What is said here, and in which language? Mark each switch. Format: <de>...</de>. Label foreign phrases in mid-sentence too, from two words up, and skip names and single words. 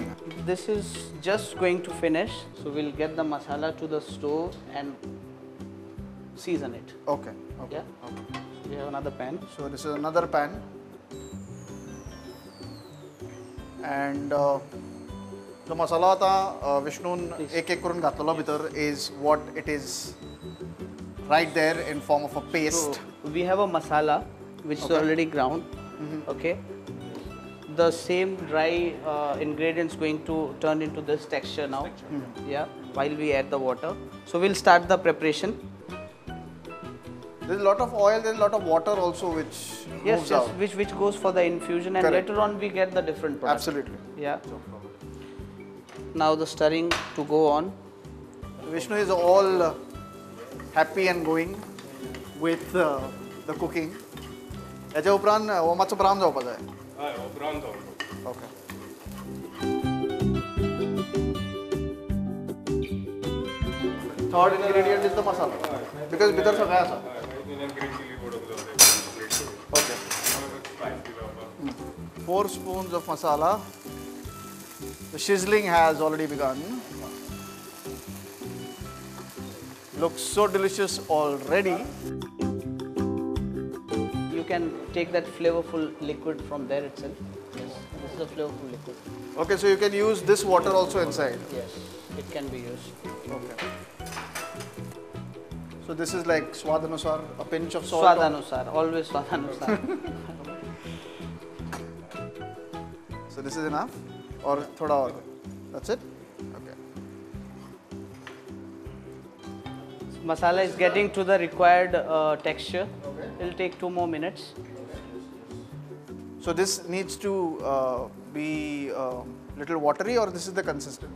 <en>This is just going to finish. So we'll get the masala to the stove and season it. Okay. Yeah. We have another pan. So this is another pan. And the masala</en> <kok>आता विष्णून एक करून घातलेलो भितर</kok> <en>is what it is right there in form of a paste. So we have a masala which is already ground. Okay. The same dry ingredients going to turn into this texture now. Yeah. While we add the water, so we'll start the preparation. There's a lot of oil, there's a lot of water also which moves out. Which goes for the infusion, and Correct. later on we get the different product. Absolutely. Yeah. Now the stirring to go on. Vishnu is all happy and going with the cooking.</en> <kok>याच्या उपरांत हो मातसो ब्रावन जावपा जाय. हय हो ब्रावन जावपाक.</kok> <en>Okay. Third ingredient is the masala.</en> <kok>Because भितर सगळें आसा.</kok> <en>green chilli powder</en> <kok>जाता.</kok> <en>Okay. 4 spoons of masala. The sizzling has already begun. Looks so delicious already. You can take that flavorful liquid from there itself. Yes. This is a flavorful liquid. Okay, so you can use this water also inside. Yes. It can be used. Okay. So this is like swadanusar, a pinch of salt. Swadanusar. Always swadanusar. So this is enough, or</en> <hi>thoda aur?</hi> <en>That's it. Okay. Masala is getting to the required texture. It'll take 2 more minutes. So this needs to be little watery, or this is the consistency?</en>